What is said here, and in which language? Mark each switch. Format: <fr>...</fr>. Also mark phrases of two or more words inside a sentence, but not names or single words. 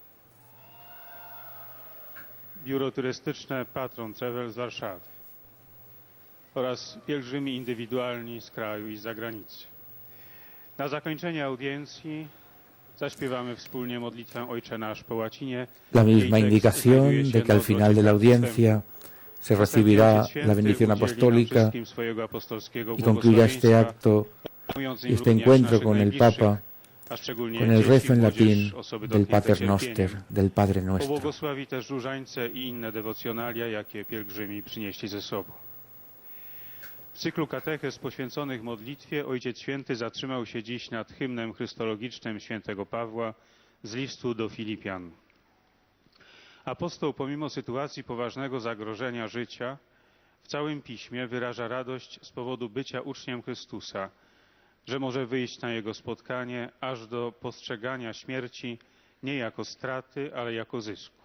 <pl>Biuro Turystyczne Patron Travel z Warszawy oraz pielgrzymi indywidualni z kraju i z zagranicy. Na zakończenie audiencji zaśpiewamy wspólnie modlitwę Ojcze Nasz po łacinie.</pl> <es>La misma indicación de que al final de la audiencia se recibirá la bendición apostólica y concluya este acto y este encuentro con el Papa con el rezo en latín del Pater Noster, del Padre Nuestro.</es> <pl>Pobłogosławi też różańce i inne dewocjonalia, jakie pielgrzymi przynieśli ze sobą. W cyklu katechez poświęconych modlitwie Ojciec Święty zatrzymał się dziś nad hymnem chrystologicznym świętego Pawła z listu do Filipian. Apostoł pomimo sytuacji poważnego zagrożenia życia w całym Piśmie wyraża radość z powodu bycia uczniem Chrystusa, że może wyjść na Jego spotkanie aż do postrzegania śmierci nie jako straty, ale jako zysku.</pl>